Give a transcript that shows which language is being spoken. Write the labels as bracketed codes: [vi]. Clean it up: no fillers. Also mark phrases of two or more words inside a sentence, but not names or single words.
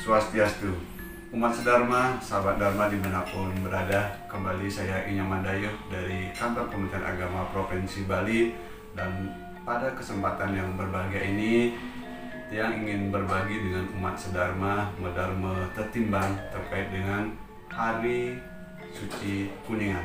[id] Swastiastu. Umat sedharma, sahabat dharma dimanapun berada, kembali saya Inyoman Dayuh dari Kantor Kementerian Agama Provinsi Bali. Dan pada kesempatan yang berbahagia ini, yang ingin berbagi dengan umat sedharma, medharma tertimbang terkait dengan Hari Suci Kuningan.